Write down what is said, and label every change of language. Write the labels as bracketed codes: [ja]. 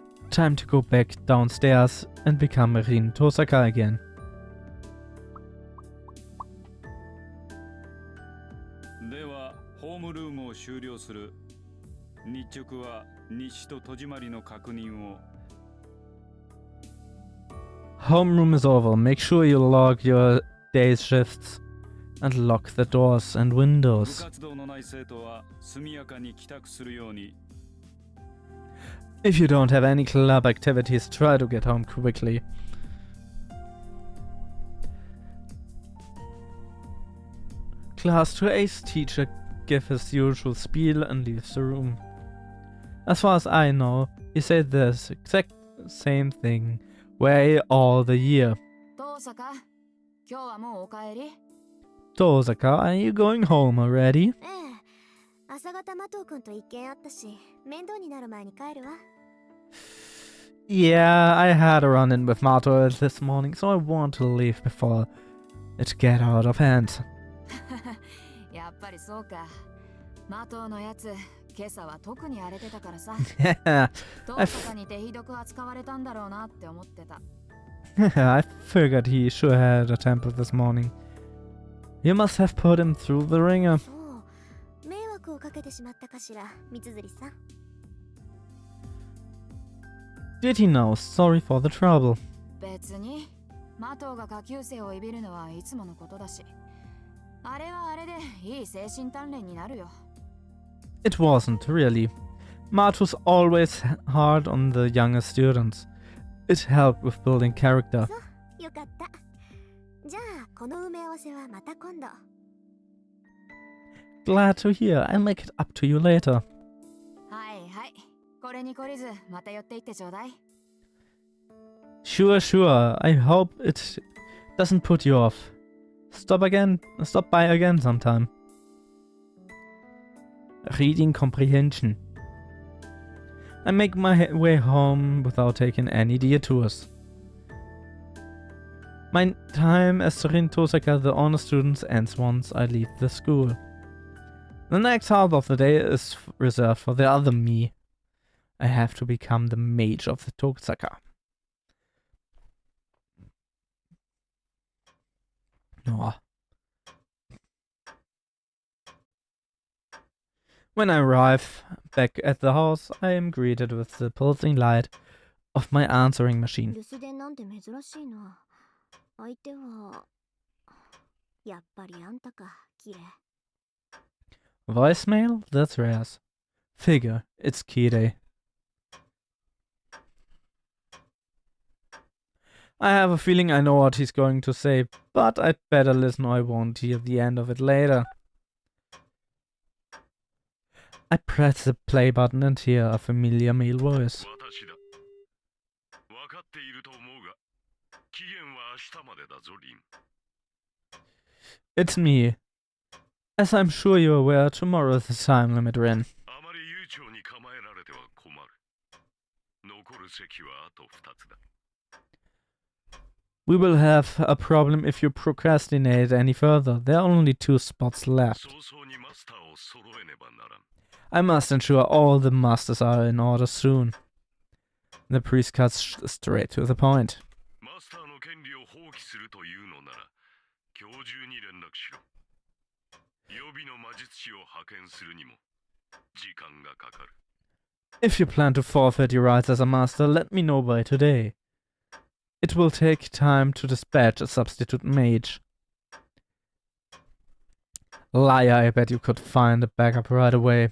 [en] Time to go back downstairs and become Rin Tosaka again. [ja] では、ホームルームを終了する。日直は日誌と戸締まりの確認を。 [en] Homeroom is over. Make sure you log your day's shifts and lock the doors and [ja] 部 [en] windows. [ja] 活動のない生徒は速やかに帰宅するように。 [en] If you don't have any club activities, try to get home quickly. Class 2A's teacher gives his usual spiel and leaves the room. As far as I know, he said this exact same thing way all the year. [ja] 遠坂、今日はもうお帰り？ [en] Tosaka, are you going home already? [ja] ええ。朝方マトウ君と一見あったし、面倒になる前に帰るわ。 [en] Yeah, I had a run-in with Mato this morning, so I want to leave before it get out of hand. [ja] やっぱりそうか。マトのやつ、今朝は特に荒れてたからさ。 [en] Yeah, [ja] 遠坂にてひどく扱われたんだろうなって思ってた。 [en] I figured he sure had a temper this morning. You must have put him through the ringer. [ja] そう、迷惑をかけてしまったかしら、三辻さん。 [en] Did he know? Sorry for the trouble. [ja] 別に、マトが下級生をいびるのはいつものことだし。あれはあれでいい精神鍛錬になるよ。 [en] It wasn't, really. Mato's always hard on the younger students. It helped with building character. [ja] そう、よかった。じゃあ、この埋め合わせはまた今度。 [en] Glad to hear. I'll make it up to you later. [ja] はいはい。これに懲りず、また寄っていってちょうだい。 [en] Sure, sure. I hope it doesn't put you off. Stop by again sometime. Reading comprehension. I make my way home without taking any detours. My time as Rin Tosaka, the honor student, ends once I leave the school. The next half of the day is reserved for the other me. I have to become the mage of the Tosaka. Oh. When I arrive back at the house, I am greeted with the pulsing light of my answering machine. [ja] 留守電なんて珍しいな。相手は、やっぱりあんたか、キレ。 [en] Voicemail? That's rare. Figure, it's Kide. I have a feeling I know what he's going to say, but I'd better listen or I won't hear the end of it later. I press the play button and hear a familiar male voice. [ja] 私だ。分かっていると思うが、期限は明日までだぞ、リン。 [en] It's me. As I'm sure you're aware, tomorrow is the time limit, Rin. [ja] あまり悠長に構えられては困る。残る席はあと2つだ。 [en] We will have a problem if you procrastinate any further. There are only 2 spots left. [ja] 早々にマスターを揃えねばならん。 [en] I must ensure all the masters are in order soon. The priest cuts straight to the point. [ja] マスターの権利を放棄するというのなら、今日中に連絡しろ。予備の魔術師を派遣するにも時間がかかる。 [en] If you plan to forfeit your rights as a master, let me know by today. It will take time to dispatch a substitute mage. Liar, I bet you could find a backup right away.